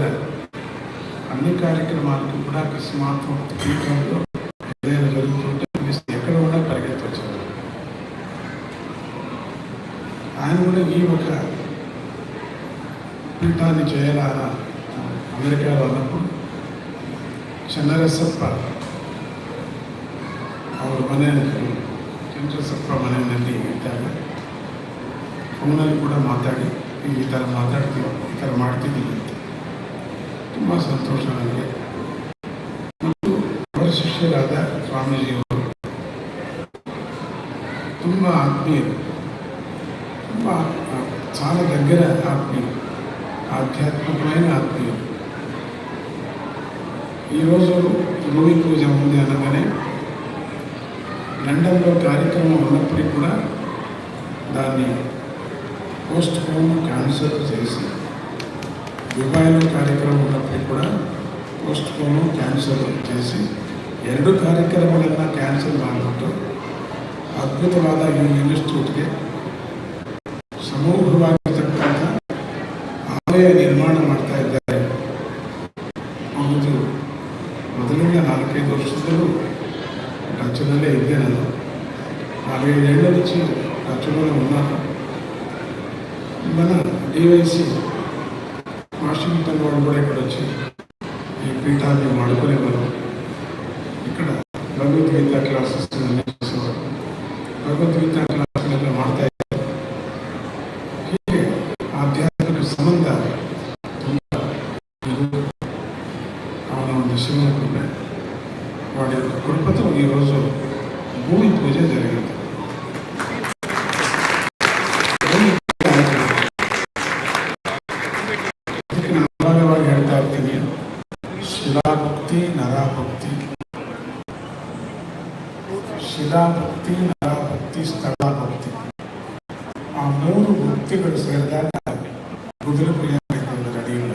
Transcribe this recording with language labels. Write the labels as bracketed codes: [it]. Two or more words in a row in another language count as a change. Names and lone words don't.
[te] అన్ని కార్యక్రమాలకు కూడా అకస్మాత్తు పీఠంలో ఏదైనా జరుగుతుంటే ఎక్కడ కూడా పరిగెత్తొచ్చారు. ఆయన కూడా ఈ ఒక పీఠాన్ని చేయాలన్న అమెరికాలో ఉన్నప్పుడు [kn] ಚನ್ನರಸಪ್ಪ ಅವರ ಮನೆಯಲ್ಲಿ ಚನ್ನರಸಪ್ಪ ಮನೆಯಲ್ಲಿ ಇದ್ದಾಗ ಫೋನಲ್ಲಿ ಕೂಡ ಮಾತಾಡಿ ಈ ಥರ ಮಾತಾಡ್ತೀವಿ, ಈ ಥರ ಮಾಡ್ತಿದ್ದೀವಿ ಅಂತ ತುಂಬ ಸಂತೋಷ ನನಗೆ. ಮತ್ತು ಅವರ ಶಿಷ್ಯರಾದ ಸ್ವಾಮೀಜಿಯವರು ತುಂಬ ಆತ್ಮೀಯರು, ತುಂಬ [te] చాలా దగ్గర ఆత్మీయులు, ఆధ్యాత్మికమైన ఆత్మీయులు. ఈరోజు భూమి పూజ ఉంది అనగానే లండన్లో కార్యక్రమం ఉన్నప్పటికీ కూడా దాన్ని [en] postpone cancel [te] చేసి, దుబాయ్లో కార్యక్రమం ఉన్నప్పటికీ కూడా [en] postpone cancel [te] చేసి, [kn] 2 ಕಾರ್ಯಕ್ರಮಗಳನ್ನ ಕ್ಯಾನ್ಸಲ್ ಮಾಡಿಬಿಟ್ಟು ಅದ್ಭುತವಾದ ಈ ಇನ್ಸ್ಟಿಟ್ಯೂಟ್ಗೆ ಸಮೂಹವಾಗಿರ್ತಕ್ಕಂಥ ಆಲಯ ನಿರ್ಮಾಣ ಮಾಡ್ತಾ ಇದ್ದಾರೆ. ಒಂದು ಮೊದಲಿನ 4-5 ವರ್ಷದಲ್ಲೂ [te] రాజ్యంలో ఇదే నేను 45 ఏళ్ళ నుంచి రాజ్యంలో ఉన్నాను. మన డివైసి వాషింగ్టన్ వాళ్ళు కూడా ఇక్కడ వచ్చి ఈ పీఠాన్ని వాడుకునేవారు. [kn] ఇక్కడ ಭಗವದ್ಗೀತ ಕ್ಲಾಸಸ್ ಅನ್ನು ನಡೆಸುವರು. ಭಗವದ್ಗೀತ ಕ್ಲಾಸ್ಗಳೆಲ್ಲ ಮಾಡ್ತಾ ಇದ್ದಾರೆ. ಹೀಗೆ ಆಧ್ಯಾತ್ಮಿಕ ಸಂಬಂಧ ತುಂಬ ಅವನ ಒಂದು ಶಿವನ ಕೃಪೆ, [te] వాడి యొక్క కృపతో ఈరోజు భూమి పూజ జరిగింది. [kn] ಇದಕ್ಕೆ ನಾನು ಭಾಗವಾಗಿ ಹೇಳ್ತಾ ಇರ್ತೀನಿ, ಶಿಲಾಭಕ್ತಿ, ನರಾಭಕ್ತಿ, ಶಿಲಾಭಕ್ತಿ, ನರಾಭಕ್ತಿ, ಸ್ಥಳಭಕ್ತಿ, ಆ 3 ಭಕ್ತಿಗಳು ಸೇರಿದಾಗ ಕುದುರೆ ಪೂಜೆ ನಡೆಯಿಲ್ಲ.